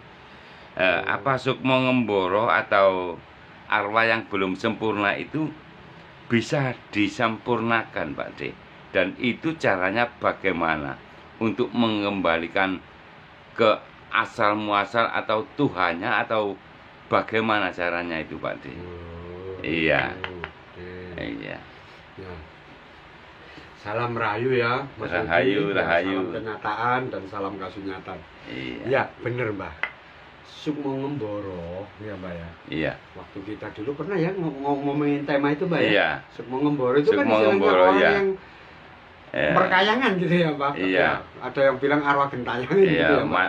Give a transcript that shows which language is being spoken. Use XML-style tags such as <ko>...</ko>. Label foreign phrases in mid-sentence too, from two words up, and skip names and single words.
<id>Apa Sukmo Ngemboro atau arwah yang belum sempurna itu bisa disempurnakan Pak De? Dan itu caranya bagaimana untuk mengembalikan ke asal muasal atau Tuhannya, atau bagaimana caranya itu Pak De? Iya. Iya. Ya. Salam rahayu ya Mas Rahayu, rahayu. Salam kenyataan dan salam kasunyatan. Iya. Ya bener Mbak. Sukmo Ngemboro ya Mbak ya. Iya. Waktu kita dulu pernah ya ngomongin tema itu Mbak ya. Iya. Sukmo Ngemboro itu kan istilahnya orang yang berkayangan gitu ya Pak. Iya. Ada yang bilang arwah gentayangan gitu ya Pak.</id>